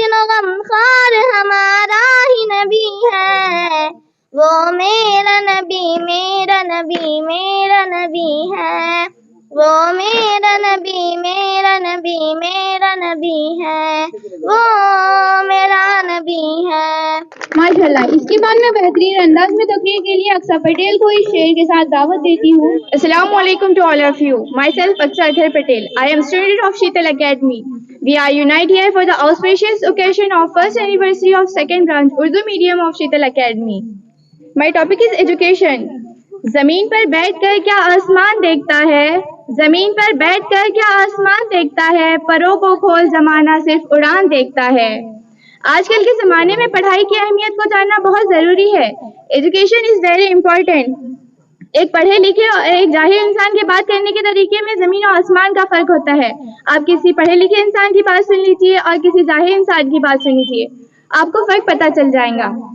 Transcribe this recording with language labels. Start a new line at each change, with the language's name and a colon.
Urdu: غمخوار ہمارا ہی نبی ہے، وہ میرا نبی میرا نبی میرا نبی ہے، وہ میرا نبی میرا نبی میرا نبی ہے، وہ میرا نبی ہے۔ ماشاء اللہ۔ اس کے بعد میں بہترین انداز میں تقریر کے لیے اقصیٰ پٹیل کو اس شعر کے ساتھ دعوت دیتی ہوں۔ السلام علیکم
English: to all of you. Myself Aksha Patel. I am student of Sheetal Academy. We are united here for the auspicious occasion of first anniversary of second branch Urdu medium of Sheetal Academy. My topic is education.
Urdu: زمین پر بیٹھ کر کیا آسمان دیکھتا ہے، زمین پر بیٹھ کر کیا آسمان دیکھتا ہے، پروں کو کھول زمانہ صرف اڑان دیکھتا ہے۔ آج کل کے زمانے میں پڑھائی کی اہمیت کو جاننا بہت ضروری ہے۔
English: Education is very important.
Urdu: ایک پڑھے لکھے اور ایک جاہل انسان کے بات کرنے کے طریقے میں زمین و آسمان کا فرق ہوتا ہے۔ آپ کسی پڑھے لکھے انسان کی بات سن لیجیے اور کسی جاہل انسان کی بات سن لیجیے، آپ کو فرق پتہ چل جائے گا۔